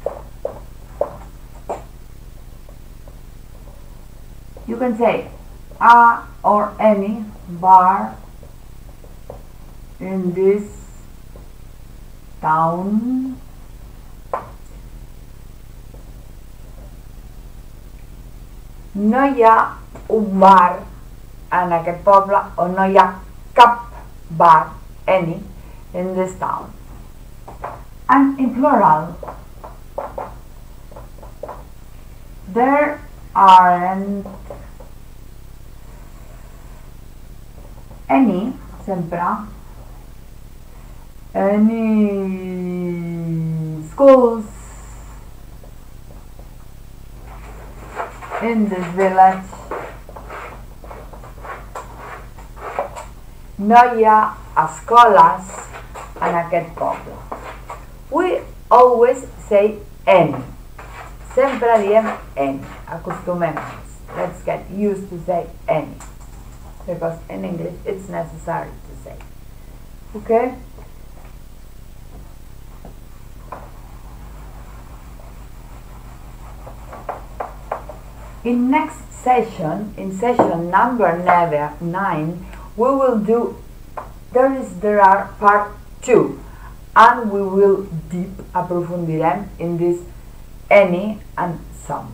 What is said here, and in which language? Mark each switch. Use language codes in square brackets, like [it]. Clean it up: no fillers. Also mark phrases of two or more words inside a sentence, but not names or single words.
[en] You can say a or any bar in this town. [ca] No hi ha un bar en aquest poble, o no hi ha cap bar, [en] any, in this town. And in plural, there aren't any, sempre, any schools in this village. [ca] No hi ha escoles en aquest poble. [en] We always say any. [ca] Sempre diem any. Acostumem-nos. [en] Let's get used to say any. Because in English it's necessary to say. Okay? In next session, in session number 9, we will do there are part 2, and we will aprofundirem in this any and some.